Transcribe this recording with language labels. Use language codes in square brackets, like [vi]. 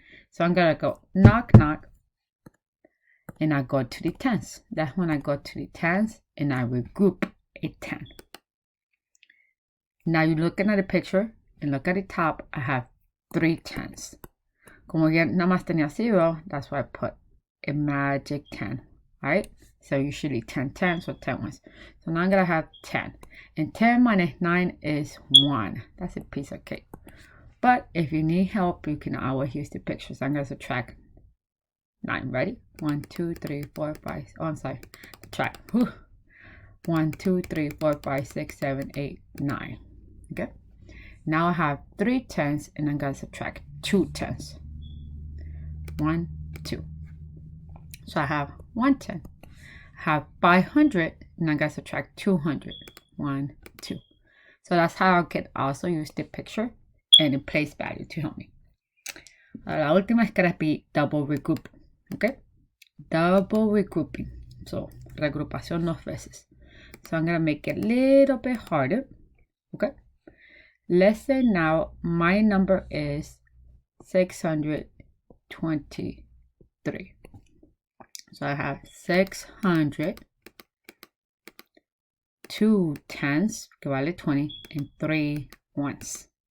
[en] So I'm going to go knock, knock, and I go to the tens. That's when I go to the tens and I regroup a 10. Now you're looking at the picture and look at the top. I have 3 tens. [es] Como ya nada más tenía 0, [en] that's why I put a magic 10, right? So usually 10 tens or 10 ones. So now I'm going to have 10. And 10 minus 9 is 1. That's a piece of cake. But if you need help, you can always use the pictures. I'm going to subtract 9. Ready? 1, 2, 3, 4, 5. Oh, I'm sorry. Subtract. 1, 2, 3, 4, 5, 6, 7, 8, 9. Okay. Now I have 3 tens and I'm going to subtract 2 tens. 1, 2. So I have 110. I have 500 and I'm going to subtract 200. 1, 2. So that's how I can also use the picture and the place value to help me. [es] La última es [en] going to be double regrouping. Okay? Double regrouping. [es] So, regrupación dos veces. [en] So I'm going to make it a little bit harder. Okay? Let's say now my number is 623. So I have 600, 2 tens, [es] que vale 20, [en] and 3 ones.